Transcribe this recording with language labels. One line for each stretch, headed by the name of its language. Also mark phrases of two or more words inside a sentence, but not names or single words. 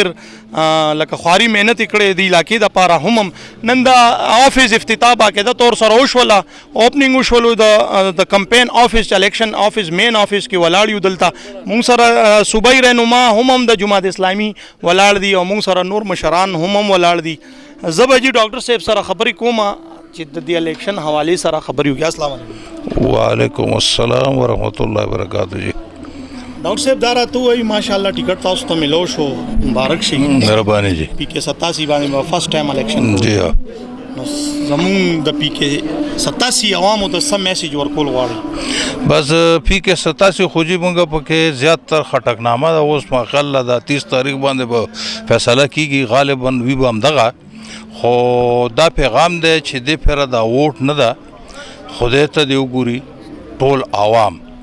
Pashto: ډېر لکه خواري مهنت کړې د علاقې د پاره هم نن د افیس افتتاح باقاعده طور سره وشوله اوپننګ وشولو د
English: campaign office election office main office
Pashto: کې ولاړ یو دلته مونږ سره صوبایي رهنما هم د جماعت اسلامي ولاړ دي او مونږ سره نور مشران هم ولاړ دي زه به جی ډاکټر صاحب سره خبرې کوم چې د دې الیکشن حوالې سره خبرې وکړو
Arabic: السلام علیکم وعلیکم السلام ورحمۃ اللہ وبرکاتہ جی
Pashto: ډاکټر صاحب دا راته وایي ماشاءالله ټیکټ تاسو ته ملو شو مبارک شي مهرباني جی پی کې 87 باندې
English: first time election
Pashto: جی ها نو زمون د پی کې 87 عوامو ته سم میسج ورکول غواړي بس پی کې 87 خو جی مونږ پکې زیات تر خټکنامه دا اوس ماخله د 30 تاریخ باندې به فیصله کیږي غالبا وی به هم دغه خو دا پیغام دی چې دې پره دا ووټ نه ده خدای ته دی وګوري ټول عوام